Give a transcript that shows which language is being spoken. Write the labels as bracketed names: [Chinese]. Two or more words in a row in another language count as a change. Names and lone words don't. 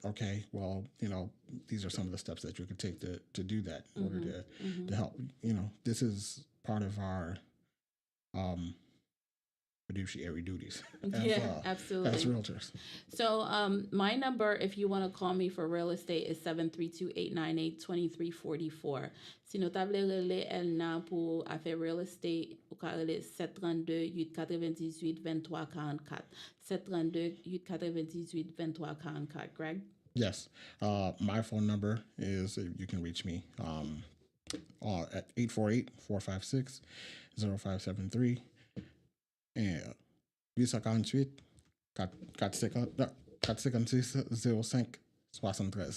[English] Okay, well, these are some of the steps that you could take to do that in order to help. This is part of our fiduciary duties Yeah, as absolutely. realtors. So my number, if you want to call me for real estate, is 732-898-2344. [Haitian Creole] Si nou ta vle rele el nan pou afe [English] real estate, [Haitian Creole] ou ka rele 732-898-2344. [English] 732-898-2344. Greg? Yes. My phone number is, you can reach me at 848-456-0573 and 848 456-0573.